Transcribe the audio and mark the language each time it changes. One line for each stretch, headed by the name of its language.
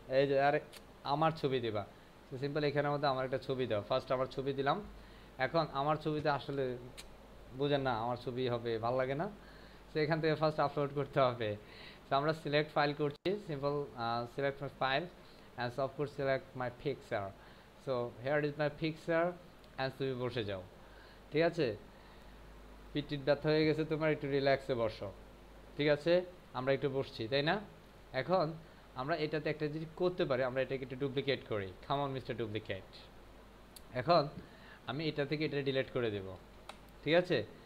Bangla: এই যে আরে আমার ছবি দিবা। তো সিম্পল এখানের মধ্যে আমার একটা ছবি দাও। ফার্স্ট আমার ছবি দিলাম। এখন আমার ছবিতে আসলে বুঝেন না, আমার ছবি হবে, ভালো লাগে না। তো এখান থেকে ফার্স্ট আপলোড করতে হবে। তো আমরা সিলেক্ট ফাইল করছি, simple select file,
English: and so of course select my picture. So here is my picture and
Bangla: তুমি বসে যাও, ঠিক আছে? পিঠির ব্যথা হয়ে গেছে তোমার, একটু রিল্যাক্সে বসো, ঠিক আছে? আমরা একটু বসছি, তাই না? এখন আমরা এটাতে একটা জিনিস করতে পারি, আমরা এটাকে একটু ডুপ্লিকেট করি। Come on mister duplicate. এখন আমি এটা থেকে এটা ডিলিট করে দেব, ঠিক আছে?